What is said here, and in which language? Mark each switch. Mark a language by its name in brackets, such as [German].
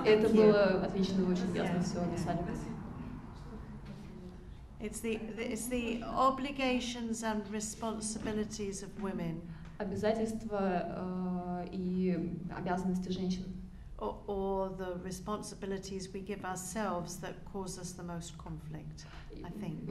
[Russian] Это было отлично, вы очень ясно все описали. [English] It's the obligations and responsibilities of women. [Russian] Обязательства и обязанности женщин. [English] Or the responsibilities we give ourselves that cause us the most conflict, I think.